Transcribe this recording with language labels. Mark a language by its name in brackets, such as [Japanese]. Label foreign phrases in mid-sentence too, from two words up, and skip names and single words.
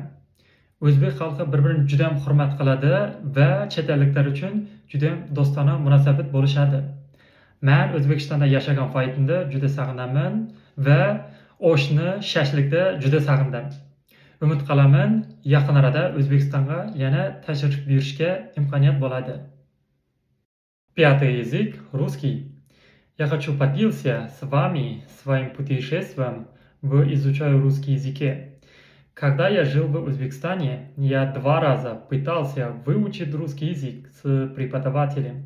[Uzbek] O'zbek xalqi bir-birini juda hurmat qiladi va chet elliklar uchun juda do'stona munosabat bo'lishadi. Men O'zbekistonda yashagan paytimda juda sog'inaman va oshni, shashlikni juda sog'indim. Umid qilaman, yaqin orada O'zbekistonga yana tashrif buyurishga imkoniyat bo'ladi. [Russian] Пятый язык – русский. Я хочу поделиться с вами своим путешествием в изучаю русский языке. Когда я жил в Узбекистане, я 2 раза пытался выучить русский язык с преподавателем.